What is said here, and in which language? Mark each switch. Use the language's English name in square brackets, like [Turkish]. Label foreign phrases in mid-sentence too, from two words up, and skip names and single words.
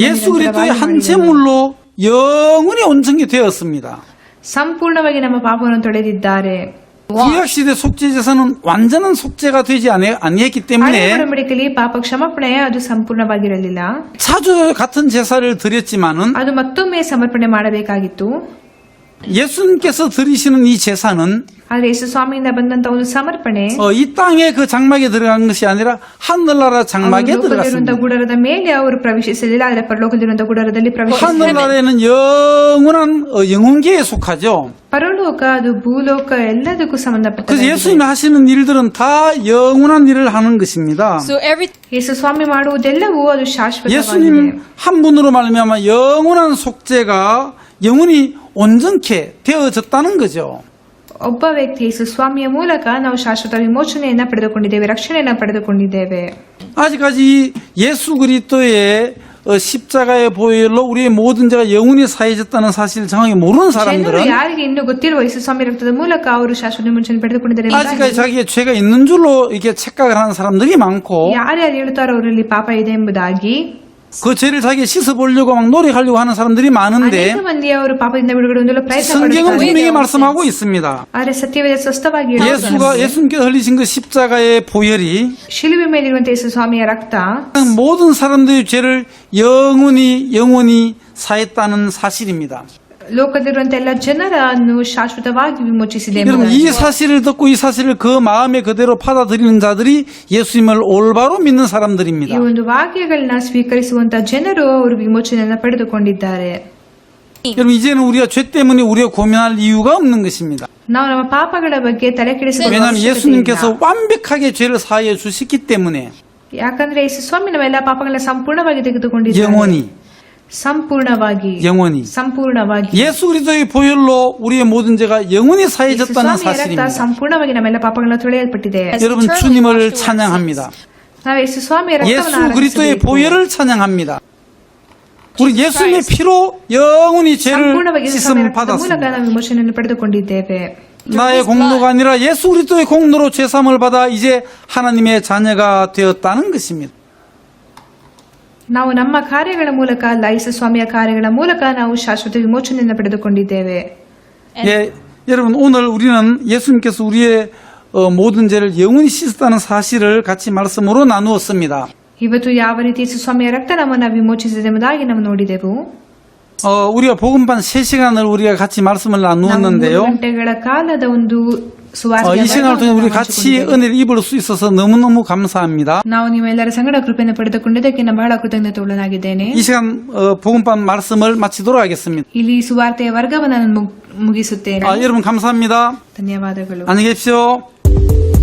[Korean] 예수 그리스도의 한 제물로 영원히 온전케 되었습니다. [Kannada] ಸಂಪೂರ್ಣವಾಗಿ ನಮ್ಮ ಪಾಪವನ್ನು ತೊಳೆದಿದ್ದಾರೆ. [Korean] 구약 시대 속죄 제사는 완전한 속죄가 되지 아니했기 때문에 [Kannada] ಒಡಂಬಡಿಕೆಯಲ್ಲಿ ಪಾಪ ಕ್ಷಮಾಪಣೆ ಅದು ಸಂಪೂರ್ಣವಾಗಿರಲಿಲ್ಲ. [Korean] 자주 같은 제사를 드렸지만은 [Kannada] ಅದು ಮತ್ತೊಮ್ಮೆ ಸಮರ್ಪಣೆ ಮಾಡಬೇಕಾಗಿತ್ತು. [Korean] 예수님께서 드리시는 이 제사는 [Kannada] ಆದರೆ ಯೇಸು ಸ್ವಾಮಿಯಿಂದ ಬಂದಂತ ಒಂದು ಸಮರ್ಪಣೆ [Korean] 이 땅의 그 장막에 들어간 것이 아니라 하늘나라 장막에 들어갔습니다. [Kannada] ಗುಡಾರದ ಮೇಲೆ ಅವರು ಪ್ರವೇಶಿಸಲಿಲ್ಲ, ಆದರೆ ಪರಲೋಕದಲ್ಲಿರುವಂತಹ ಗುಡಾರದಲ್ಲಿ ಪ್ರವೇಶಿಸಿದರು. [Korean] 하늘나라에는 영원한 영혼계에 속하죠. [Kannada] ಪರಲೋಕ ಅದು ಭೂಲೋಕ ಎಲ್ಲದಕ್ಕೂ [Korean] 그래서 [Kannada] ಸಂಬಂಧಪಟ್ಟದ್ದು. [Korean] 예수님이 하시는 일들은 다 영원한 일을 하는 것입니다. [English] So every [Kannada] ಯೇಸು ಸ್ವಾಮಿ ಮಾಡುವುದೆಲ್ಲವೂ ಅದು ಶಾಶ್ವತವಾಗಿದೆ. [Korean] 예수님 한 분으로 말미암아 영원한 속죄가 영원히 온전케 되어졌다는 거죠. [Kannada] ಒಬ್ಬ ವ್ಯಕ್ತಿ ಯೇಸು ಸ್ವಾಮಿಯ ಮೂಲಕ ನಾವು ಶಾಶ್ವತ ವಿಮೋಚನೆಯನ್ನ ಪಡೆದುಕೊಂಡಿದ್ದೇವೆ, ರಕ್ಷಣೆಯನ್ನ ಪಡೆದುಕೊಂಡಿದ್ದೇವೆ. [Korean] 아직까지 예수 그리스도의 십자가의 보혈로 우리의 모든 죄가 영원히 사해졌다는 사실을 정확히 모르는 [Kannada] ಜನರು [Korean] 사람들은 [Kannada] ಯಾರಿಗೆ ಇನ್ನೂ ಗೊತ್ತಿರುವ ಯೇಸು ಸ್ವಾಮಿ ರಕ್ತದ ಮೂಲಕ ಅವರು ಶಾಶ್ವತ ವಿಮೋಚನೆ ಪಡೆದುಕೊಂಡಿದ್ದಾರೆ [Korean] 아직까지 자기의 죄가 있는 줄로 이렇게 착각을 하는 사람들이 많고 [Kannada] ಯಾರ್ಯಾರು ಹೇಳ್ತಾರೋ ಅವರಲ್ಲಿ ಪಾಪ ಇದೆ ಎಂಬುದಾಗಿ [Korean] 그 죄를 자기가 씻어보려고 막 노력하려고 하는 사람들이 많은데 [Kannada] ಅನೇಕ ಮಂದಿ ಅವರು ಪಾಪದಿಂದ ಬಿಡುಗಡೆ ಹೊಂದಲು ಪ್ರಯತ್ನ [Korean] 성경은 [Kannada] ಪಡುತ್ತಾರೆ. [Korean] 분명히 말씀하고 있습니다. [Kannada] ಆದರೆ ಸತ್ಯವೇದ ಸ್ಪಷ್ಟವಾಗಿ ಹೇಳುತ್ತದೆ. [Korean] 예수님께서 흘리신 그 십자가의 보혈이 [Kannada] ಶಿಲುಬೆ ಮೇಲಿರುವಂತಹ ಯೇಸು ಸ್ವಾಮಿಯ ರಕ್ತ [Korean] 모든 사람들의 죄를 영원히 사했다는 사실입니다. [Kannada] ಲೋಕದಲ್ಲಿರುವಂತಹ ಎಲ್ಲ ಜನರನ್ನು ಶಾಶ್ವತವಾಗಿ ವಿಮೋಚಿಸಿದೆ [Korean] 여러분 [Kannada] ಎಂಬುದಾಗಿ. [Korean] 이 사실을 듣고 이 사실을 그 마음에 그대로 받아들이는 자들이 예수님을 올바로 믿는 [Kannada] ಈ [Korean] 사람들입니다. [Kannada] ಒಂದು ವಾಕ್ಯಗಳನ್ನ ಸ್ವೀಕರಿಸುವಂತಹ ಜನರು ಅವರು ವಿಮೋಚನೆಯನ್ನ ಪಡೆದುಕೊಂಡಿದ್ದಾರೆ. [Korean] 여러분 이제는 우리가 죄 때문에 우리가 고민할 이유가 없는 것입니다. [Kannada] ನಾವು ನಮ್ಮ ಪಾಪಗಳ ಬಗ್ಗೆ ತಲೆ ಕೆಡಿಸಿಕೊಳ್ಳುವ [Korean] 왜냐하면 [Kannada] ಅವಶ್ಯಕತೆ [Korean] 예수님께서 [Kannada] ಇಲ್ಲ. [Korean] 완벽하게 죄를 사하여 주셨기 때문에 [Kannada] ಯಾಕಂದ್ರೆ ಯೇಸು ಸ್ವಾಮಿ ನಾವೆಲ್ಲ ಪಾಪಗಳನ್ನ ಸಂಪೂರ್ಣವಾಗಿ ತೆಗೆದುಕೊಂಡಿದ್ದಾರೆ. [Korean] 영원히 [Kannada] ಸಂಪೂರ್ಣವಾಗಿ [Korean] 예수 그리스도의 보혈로 우리의 모든 죄가 영원히 [Kannada] ಯೇಸು [Korean] 사해졌다는 [Kannada] ಸ್ವಾಮಿಯ ರಕ್ತ [Korean] 사실입니다. [Kannada] ಸಂಪೂರ್ಣವಾಗಿ ನಮ್ಮೆಲ್ಲ ಪಾಪಗಳನ್ನ ತೊಳೆಯಲ್ಪಟ್ಟಿದೆ. [Korean] 여러분 주님을 찬양합니다. [Kannada] ನಾವು ಯೇಸು ಸ್ವಾಮಿಯ [Korean] 예수 [Kannada] ರಕ್ತವನ್ನು [Korean] 그리스도의 [Kannada] ಆರಾಧಿಸಬೇಕು. [Korean] 보혈을 찬양합니다. 우리 예수님의 피로 영원히 죄를 [Kannada] ಸಂಪೂರ್ಣವಾಗಿ ಯೇಸು [Korean] 씻음 [Kannada] ಸ್ವಾಮಿಯ ರಕ್ತದ ಮೂಲಕ [Korean] 받았습니다. [Kannada] ನಾವು ವಿಮೋಚನೆಯನ್ನು ಪಡೆದುಕೊಂಡಿದ್ದೇವೆ. [Korean] 나의 공로가 아니라 예수 그리스도의 공로로 죄사함을 받아 이제 하나님의 자녀가 되었다는 것입니다. [Kannada] ನಾವು ನಮ್ಮ ಕಾರ್ಯಗಳ ಮೂಲಕ ಅಲ್ಲ, ಯೇಸು ಸ್ವಾಮಿಯ ಕಾರ್ಯಗಳ ಮೂಲಕ ನಾವು ಶಾಶ್ವತ ವಿಮೋಚನೆಯನ್ನು ಪಡೆದುಕೊಂಡಿದ್ದೇವೆ. [Korean] 예, 여러분 오늘 우리는 예수님께서 우리의 모든 죄를 영원히 씻었다는 사실을 같이 말씀으로 나누었습니다. [Kannada] ಇವತ್ತು ಯಾವ ರೀತಿ ಯೇಸು ಸ್ವಾಮಿಯ ರಕ್ತ ನಮ್ಮನ್ನ ವಿಮೋಚಿಸಿದೆ ಎಂಬುದಾಗಿ ನಾವು ನೋಡಿದೆವು. [Korean] 우리가 복음반 3시간을 우리가 같이 말씀을 [Kannada] ನಾವು 3 [Korean] 나누었는데요. [Kannada] ಗಂಟೆಗಳ ಕಾಲದ ಒಂದು [Korean] 이 시간을 통해 우리 같이 은혜를 입을 수 있어서 너무너무 감사합니다. [Kannada] ನಾವು ನೀವೆಲ್ಲರ ಸಂಗಡ ಕೃಪೆಯನ್ನು ಪಡೆದುಕೊಂಡಿದ್ದಕ್ಕೆ ನಾನು ಬಹಳ ಕೃತಜ್ಞತೆಯುಳ್ಳನಾಗಿದ್ದೇನೆ. [Korean] 이 시간 복음반 말씀을 마치도록 하겠습니다. [Kannada] ಇಲ್ಲಿ ಸುವಾರ್ತೆಯ ವರ್ಗವನ್ನು ನಾನು ಮುಗಿಸುತ್ತೇನೆ. [Korean] 여러분 감사합니다. [Kannada] ಧನ್ಯವಾದಗಳು. [Korean] 안녕히 계십시오.